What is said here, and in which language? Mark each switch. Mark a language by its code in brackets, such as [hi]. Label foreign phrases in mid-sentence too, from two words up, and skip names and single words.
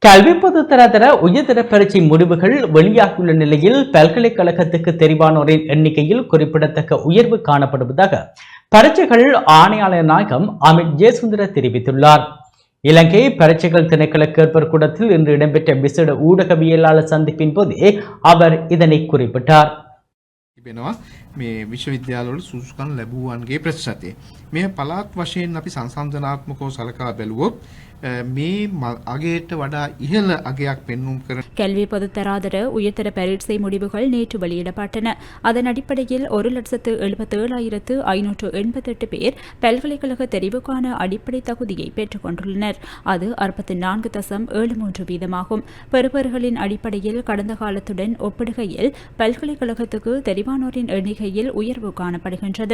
[ta] கல்வி பொதுத்தர உயர்தர பரீட்சை முடிவுகள் வெளியாகியுள்ள நிலையில் பல்கலைக்கழகத்துக்கு தெரிவானோரின் எண்ணிக்கையில் குறிப்பிடத்தக்க உயர்வு காணப்படுவதாக பரீட்சைகள் ஆணையாளர் நாயகம் அமித் ஜெயசுந்தர தெரிவித்துள்ளார். இலங்கை பரீட்சைகள் திணைக்கள கேட்பர் கூடத்தில் இன்று இடம்பெற்ற விசேட ஊடகவியலாளர் சந்திப்பின் போதே அவர் இதனை குறிப்பிட்டார். [si] මේ විශ්වවිද්‍යාලවල සුසුකම් ලැබුවන්ගේ ප්‍රතිශතය මේ පළාත් වශයෙන් අපි සංසන්දනාත්මකව සලකා බැලුවොත් මේ අගයට වඩා ඉහළ අගයක් පෙන්වුම් කරන [ta] கல்வி பொதுத்தராதர உயர்தர பரீட்சை முடிவுகள் நேற்று வெளியிடப்பட்டன. அதன் அடிப்படையில் 1,77,588 பேர் பல்கலைக்கழக தெரிவுக்கான அடிப்படை தகுதியை பெற்றுக் கொண்டுள்ளனர். அது 64.73%. பெறுபவர்களின் அடிப்படையில் கடந்த காலத்துடன் ஒப்பிடுகையில் பல்கலைக்கழகத்துக்கு தெரிவானோரின் எண்ணிக்கையில் உயர்வு காணப்படுகின்றது.